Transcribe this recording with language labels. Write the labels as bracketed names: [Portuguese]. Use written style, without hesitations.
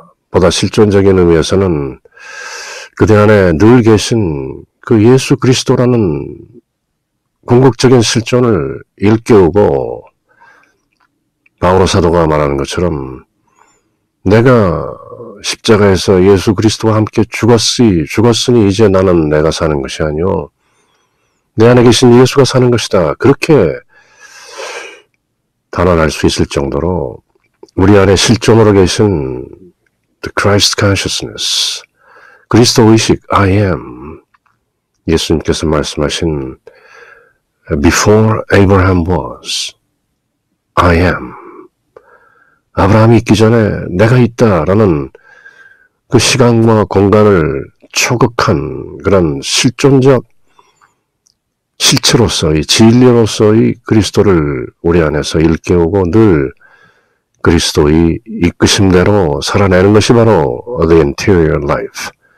[Korean] 보다 실존적인 의미에서는 그대 안에 늘 계신 그 예수 그리스도라는 궁극적인 실존을 일깨우고 바오로 사도가 말하는 것처럼 내가 십자가에서 예수 그리스도와 함께 죽었으니 이제 나는 내가 사는 것이 아니요 내 안에 계신 예수가 사는 것이다. 그렇게 단언할 수 있을 정도로 우리 안에 실존으로 계신 The Christ Consciousness, 그리스도 의식, [English] I am. [Korean] 예수님께서 말씀하신 [English] Before Abraham was, I am. [Korean] 아브라함이 있기 전에 내가 있다라는 그 시간과 공간을 초극한 그런 실존적 실체로서의, 진리로서의 그리스도를 우리 안에서 일깨우고 늘 그리스도의 이끄심대로 살아내는 것이 바로 The Interior Life.